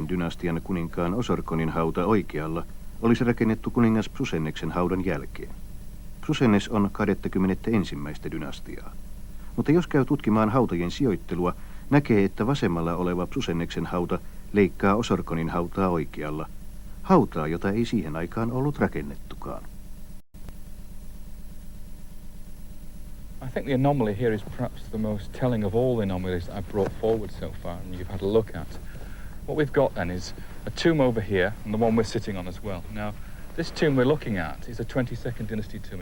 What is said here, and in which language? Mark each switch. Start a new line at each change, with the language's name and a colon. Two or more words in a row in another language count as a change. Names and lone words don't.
Finnish: dynastian kuninkaan Osorkonin hauta oikealla olisi rakennettu kuningas Psusenneksen haudan jälkeen. Psusennes on 21. dynastiaa. Mutta jos käy tutkimaan hautojen sijoittelua, näkee, että vasemmalla oleva Psusenneksen hauta leikkaa Osorkonin hautaa oikealla. Hautaa, jota ei siihen aikaan ollut rakennettukaan.
English: I think the anomaly here is perhaps the most telling of all the anomalies I've brought forward so far and you've had a look at. What we've got then is a tomb over here and the one we're sitting on as well. Now, this tomb we're looking at is a 22nd dynasty tomb.